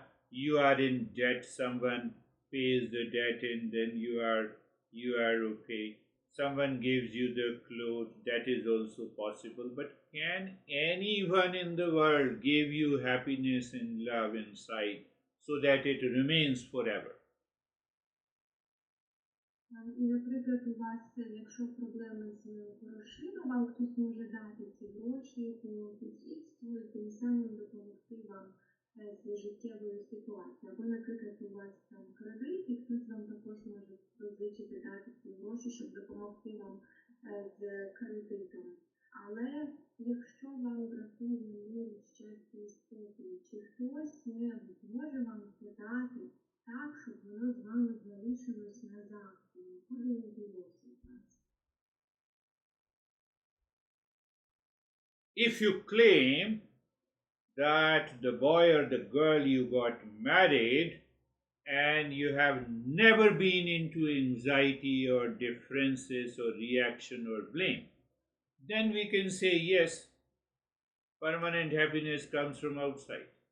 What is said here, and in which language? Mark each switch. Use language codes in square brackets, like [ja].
[en] You are in debt, someone pays the debt and then you are okay. Someone gives you the clothes, that is also possible. But can anyone in the world give you happiness and love inside so that it remains forever? [uk] Наприклад, у вас, якщо проблеми з грошима, вам хтось може дати ці гроші, якому сусідству, і тим самим допомогти вам з життєвою ситуацією. Або, наприклад, у вас там кредит, і хтось вам також може позичити дати ці гроші, щоб допомогти вам з кредитом. Але якщо вам бракує миру, щастя і спокою, чи хтось не може вам це дати так, щоб воно з вами залишилось назавжди, нікуди не ділося від вас. [en] If you claim that the boy or the girl you got married and you have never been into anxiety or differences or reaction or blame, then we can say yes, permanent happiness comes from outside.